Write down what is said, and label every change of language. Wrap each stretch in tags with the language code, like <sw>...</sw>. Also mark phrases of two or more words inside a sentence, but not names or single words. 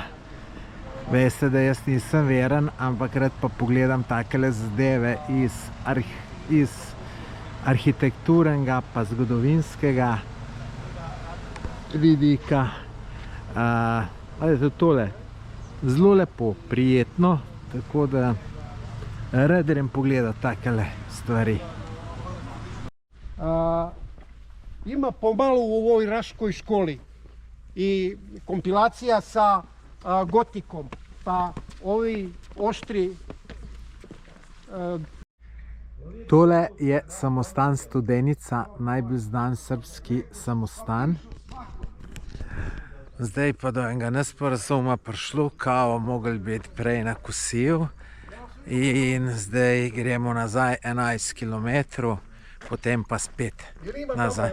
<sl>Veste, da jaz nisem veren, ampak rad pa pogledam takele zadeve iz arhitekturnega pa zgodovinskega vidika. Tudi tole, zelo lepo, prijetno, tako da rad grem pogledati takele stvari.</sl> <sr>Ima pomalo u ovoj Raškoj školi i kompilacija sa gotikom, pa ovi oštri.</sr> <sl>Tole je samostan Studenica, najbolj znan srbski samostan. Zdaj pa do enega nesporazuma prišlo,</sl> <sr>kao mogli biti</sr> <sl>prej na kosilu. In zdaj gremo nazaj 11 km, potem pa spet nazaj.</sl>